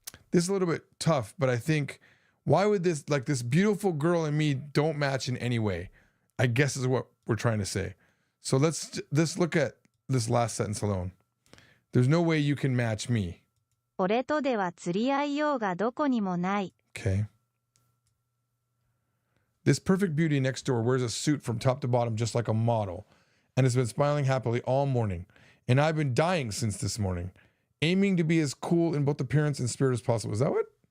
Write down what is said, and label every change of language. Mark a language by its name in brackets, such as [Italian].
[English] This is a little bit tough, but I think, why would this beautiful girl and me don't match in any way? I guess is what we're trying to say. So let's look at this last sentence alone. There's no way you can match me. [Japanese] 俺とでは釣り合いようがどこにもない [English] Okay. This perfect beauty next door wears a suit from top to bottom just like a model and has been smiling happily all morning. And I've been dying since this morning, aiming to be as cool in both appearance and spirit as possible. Is that what?